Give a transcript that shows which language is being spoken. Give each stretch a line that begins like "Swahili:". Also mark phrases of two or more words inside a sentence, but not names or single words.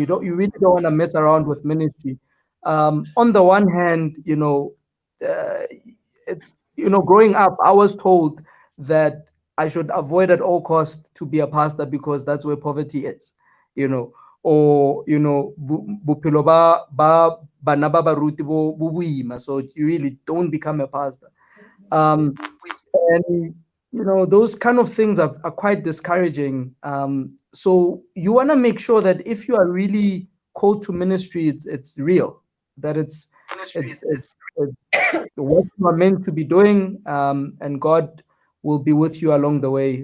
English: You really don't want to mess around with ministry. On the one hand, uh, it's growing up, I was told that I should avoid at all costs to be a pastor because that's where poverty is, or
Southern Sotho: bophelo ba bana ba baruti bo boima,
English: so you really don't become a pastor. um and those kind of things are quite discouraging. So you want to make sure that if you are really called to ministry, it's real, that it's what you are meant to be doing, and God will be with you along the way.